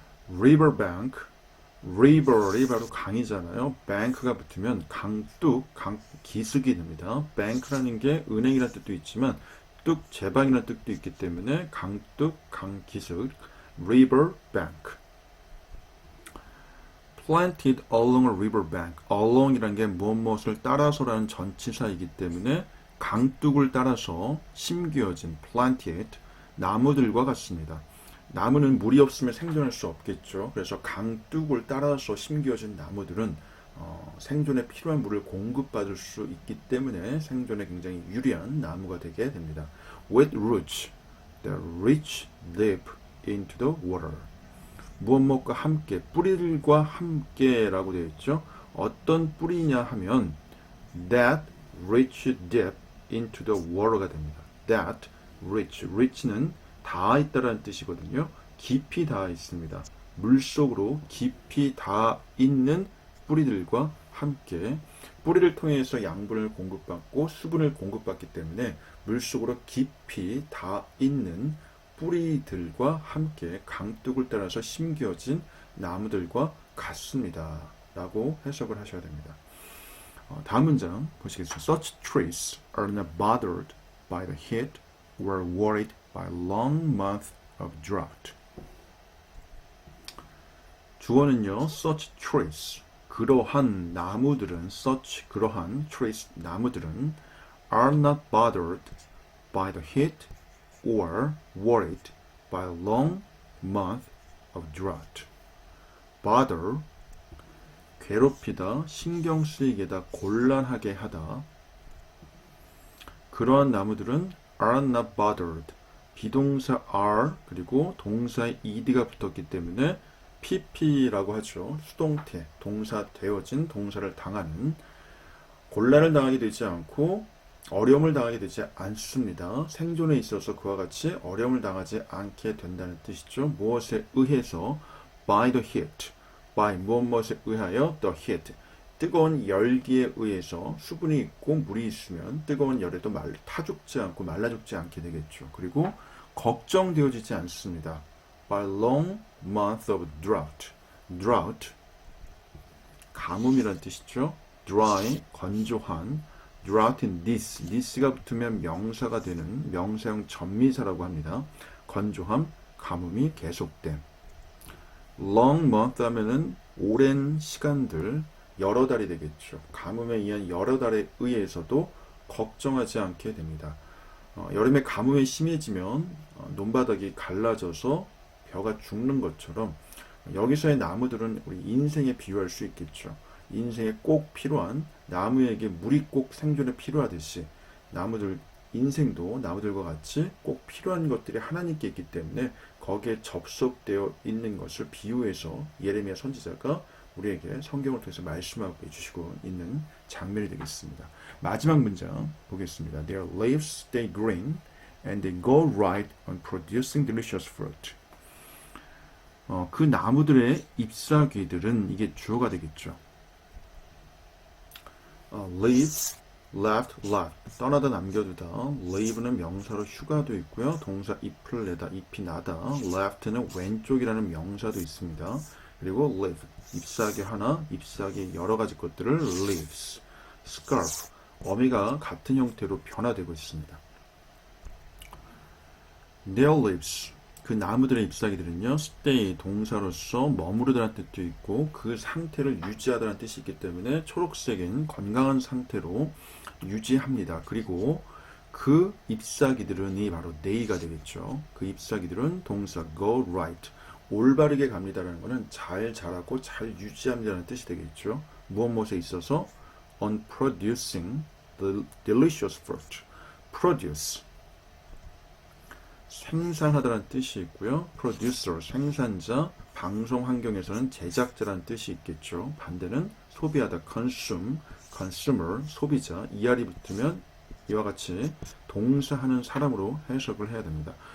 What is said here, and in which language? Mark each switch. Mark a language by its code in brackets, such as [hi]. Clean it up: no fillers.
[ko] riverbank, river이 바로 강이잖아요. bank가 붙으면 강둑, 기슭이 됩니다. bank라는 게 은행이라는 뜻도 있지만 뚝, 제방이라는 뜻도 있기 때문에 강둑, 강기슭, riverbank. [en] planted along a riverbank. [ko] along이라는 게 무엇을 따라서라는 전치사이기 때문에 강둑을 따라서 심겨진 planted, 나무들과 같습니다. 나무는 물이 없으면 생존할 수 없겠죠. 그래서 강둑을 따라서 심겨진 나무들은 생존에 필요한 물을 공급받을 수 있기 때문에 생존에 굉장히 유리한 나무가 되게 됩니다. [en] With roots that reach deep into the water. [ko] 무엇과 함께, 뿌리들과 함께라고 되어 있죠. 어떤 뿌리냐 하면 [en] that reach deep into the water가 됩니다. [ko] that reach는 닿아 있다라는 뜻이거든요. 깊이 닿아 있습니다. 물속으로 깊이 닿아 있는 뿌리들과 함께, 뿌리를 통해서 양분을 공급받고 수분을 공급받기 때문에 물속으로 깊이 닿아 있는 뿌리들과 함께 강둑을 따라서 심겨진 나무들과 같습니다. 라고 해석을 하셔야 됩니다. 다음 문장 보시겠습니다. [en] Such trees are not bothered by the heat or worried by long months of drought. [ko] 주어는요, [en] such trees, [ko] 그러한 나무들은, [en] such, 그러한 trees, 나무들은 are not bothered by the heat or worried by long months of drought. [ko] bother, 괴롭히다, 신경 쓰이게 하다, 곤란하게 하다. 그러한 나무들은 [en] are not bothered. [ko] 비동사 are 그리고 동사의 ed가 붙었기 때문에 pp라고 하죠. 수동태, 동사 되어진 동사를 당하는, 곤란을 당하게 되지 않고 어려움을 당하게 되지 않습니다. 생존에 있어서 그와 같이 어려움을 당하지 않게 된다는 뜻이죠. 무엇에 의해서 [en] by the heat, [ko] by 무엇에 의하여 the heat, 뜨거운 열기에 의해서 수분이 있고 물이 있으면 뜨거운 열에도 타 죽지 않고 말라 죽지 않게 되겠죠. 그리고 걱정되어지지 않습니다. [en] by long months of drought, drought [ko] 가뭄이란 뜻이죠. dry 건조한, drought인 this가 붙으면 명사가 되는 명사형 전미사라고 합니다. 건조함, 가뭄이 계속됨. long month 하면은 오랜 시간들, 여러 달이 되겠죠. 가뭄에 의한 여러 달에 의해서도 걱정하지 않게 됩니다. 여름에 가뭄이 심해지면 논바닥이 갈라져서 벼가 죽는 것처럼 여기서의 나무들은 우리 인생에 비유할 수 있겠죠. 인생에 꼭 필요한, 나무에게 물이 꼭 생존에 필요하듯이 나무들, 인생도 나무들과 같이 꼭 필요한 것들이 하나님께 있기 때문에 거기에 접속되어 있는 것을 비유해서 예레미야 선지자가 우리에게 성경을 통해서 말씀하고 해주시고 있는 장면이 되겠습니다. 마지막 문장 보겠습니다. [en] Their leaves stay green and they go right on producing delicious fruit. [ko] 그 나무들의 잎사귀들은, 이게 주어가 되겠죠. leave, left, 떠나다 남겨두다. leave는 명사로 휴가도 있고요. 동사 잎을 내다, 잎이 나다. left는 왼쪽이라는 명사도 있습니다. 그리고 live, 잎사귀 하나, 잎사귀 여러 가지 것들을 leaves, scarf, 어미가 같은 형태로 변화되고 있습니다. [en] Their leaves, [ko] 그 나무들의 잎사귀들은요, stay, 동사로서 머무르다는 뜻도 있고 그 상태를 유지하다는 뜻이 있기 때문에 초록색인 건강한 상태로 유지합니다. 그리고 그 잎사귀들은, 이 바로 they가 되겠죠. 그 잎사귀들은 동사 [en] go right, [ko] 올바르게 갑니다라는 것은 잘 자라고 잘 유지합니다라는 뜻이 되겠죠. 무엇에 있어서 [en] on producing the delicious fruit. [ko] produce, 생산하다라는 뜻이 있고요. producer, 생산자, 방송 환경에서는 제작자라는 뜻이 있겠죠. 반대는 소비하다, consume, consumer, 소비자, ER이 붙으면 이와 같이 동사하는 사람으로 해석을 해야 됩니다.